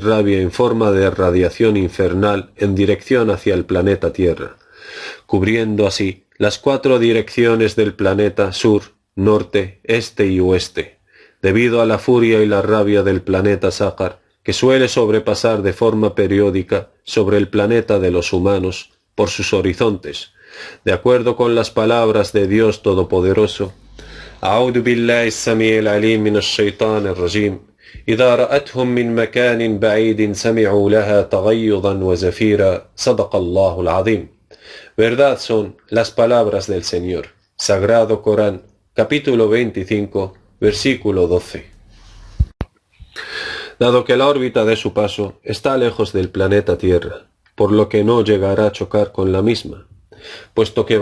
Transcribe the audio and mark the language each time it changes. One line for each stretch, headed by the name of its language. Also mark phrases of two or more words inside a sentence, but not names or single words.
Spanish: rabia en forma de radiación infernal en dirección hacia el planeta Tierra, cubriendo así las 4 direcciones del planeta sur, norte, este y oeste, debido a la furia y la rabia del planeta Sácar, que suele sobrepasar de forma periódica sobre el planeta de los humanos por sus horizontes, de acuerdo con las palabras de Dios Todopoderoso.
Arabic: أعوذ بالله السميع العليم من الشيطان الرجيم إذا رأتهم من مكان بعيد سمعوا لها تغيظا وزفيرا صدق الله العظيم.
Spanish: Verdad son las palabras del Señor. Sagrado Corán, capítulo 25, versículo 12. Dado que la órbita de su paso está lejos del planeta Tierra, por lo que no llegará a chocar con la misma, puesto que